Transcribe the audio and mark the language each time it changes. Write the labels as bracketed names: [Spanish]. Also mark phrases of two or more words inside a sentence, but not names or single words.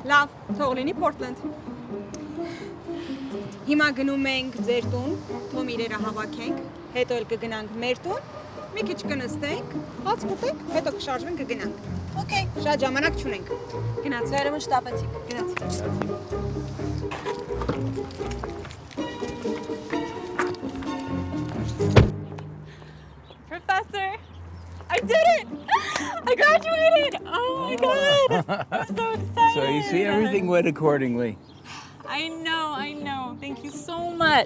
[Armenian] Լավ, թող լինի Պորտլենդ։ Հիմա գնում ենք ձեր տուն, Թոմ իրերը հավաքենք, հետո էլ կգնանք մեր տուն, մի քիչ կնստենք, հաց կուտենք, հետո կշարժվենք կգնանք։ Okay, շատ ժամանակ չունենք։ Գնացի։ վերևը շտապեցիք։ Գնացի։ [English] Professor, I did it! I graduated! Oh my god! I'm so excited! So you see, everything went accordingly. I know. Thank you so much.